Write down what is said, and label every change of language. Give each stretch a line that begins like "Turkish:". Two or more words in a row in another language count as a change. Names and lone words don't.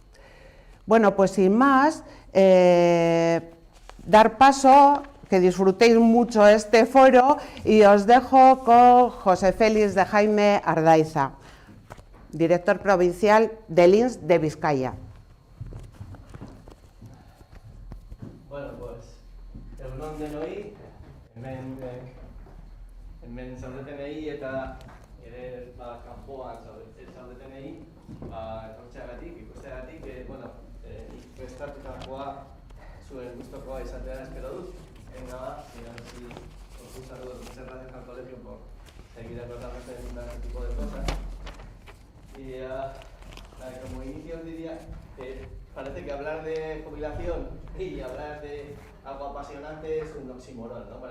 Spanish: Bueno, pues sin más, dar paso, que disfrutéis mucho este foro, y os dejo con José Félix de Jaime Ardaiza, director provincial del INS de Vizcaya. Bueno, pues,
Basque: egun on denoi, hemen zaudetenei eta ere kanpoan zaudetenei, etortzeagatik, ikusteagatik, bueno, prestatutakoa zuen gustukoa izatea espero dut.
Spanish: Venga, va, mira si un saludo, muchas gracias al colegio por seguir acordándose de este tipo de cosas. Y como inicio os diría que parece que hablar de jubilación y hablar de algo apasionante es un oxímoron, ¿no?